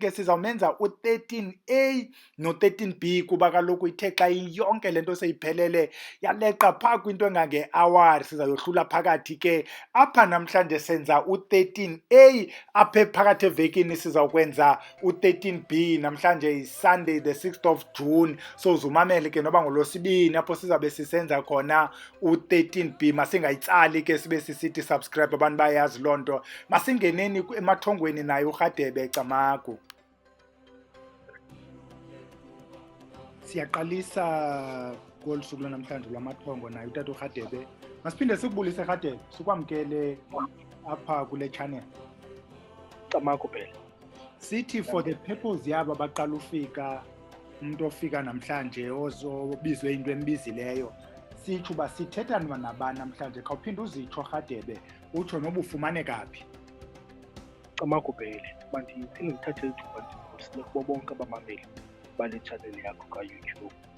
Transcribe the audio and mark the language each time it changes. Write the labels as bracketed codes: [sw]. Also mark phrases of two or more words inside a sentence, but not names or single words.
[xh] ke sizawumenza u13A no13B kuba kaloku ithe xa yonke lento seyiphelele yaleqa phaa kwinto engange-hour sizayohlula phakathi ke apha namhlanje senza u13A apha phakathi evekini sizawukwenza u13B namhlanje yi-Sunday [en] the 6th of June [xh] so zumamele ke noba ngolosibini apho sizabe sisenza khona u13B masingayitsali ke sibe sisithi subscribe abantu bayazi loo nto masingeneni emathongweni naye uRhadebe Camagu. Siyaqalisa kolu suku lwanamhlanje lwamathongo naye utata uRhadebe. Masiphinde sikubulise Rhadebe, sikwamkele apha kule channel. Camagu phela. Sithi [en] for the purpose [xh] yabo abaqala ufika umuntu ofika namhlanje ozobizwe into embizileyo. Sitsho uba sithetha nabani namhlanje khawuphinde uzitsho Rhadebe utsho noba ufumaneka phi. Camagu phela. Bantu iphinde ngithathe ithuba ndibusile kubo bonke abamameli bale channel yakho ka-YouTube.